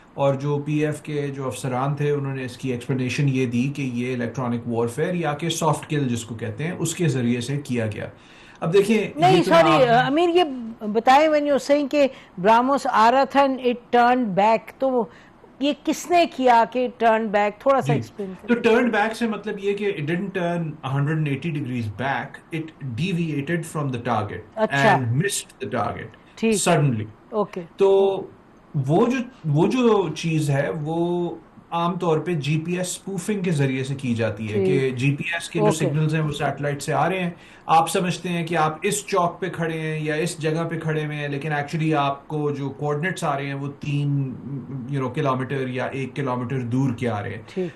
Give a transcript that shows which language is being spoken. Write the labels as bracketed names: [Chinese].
[Urdu] اور جو PF کے جو افسران تھے انہوں نے اس کی ایکسپلینیشن یہ دی کہ یہ الیکٹرانک وارفیئر یا کہ سافٹ کل جس کو کہتے ہیں اس کے ذریعے سے کیا گیا. اب دیکھیں، نہیں سوری امیر، یہ بتائیں [English] when you're saying [Urdu] کہ براموس آ رہا تھا [English] it turned back، [Urdu] تو یہ کس نے کیا کہ ٹرن بیک؟ تھوڑا سا ایکسپلین کریں. تو ٹرن بیک سے مطلب یہ کہ [English] it didn't turn 180 degrees back, it deviated from the target and missed the target suddenly. Okay. [Urdu] تو وہ جو چیز ہے وہ عام طور پہ GPS اسپوفنگ کے ذریعے سے کی جاتی ہے، کہ GPS کے جو سگنلز ہیں وہ سیٹلائٹ سے آ رہے ہیں. آپ سمجھتے ہیں کہ آپ اس چوک پہ کھڑے ہیں یا اس جگہ پہ کھڑے ہوئے ہیں، لیکن ایکچولی آپ کو جو کوآرڈینیٹس آ رہے ہیں وہ 3 کلومیٹر یا 1 کلومیٹر دور کے آ رہے ہیں.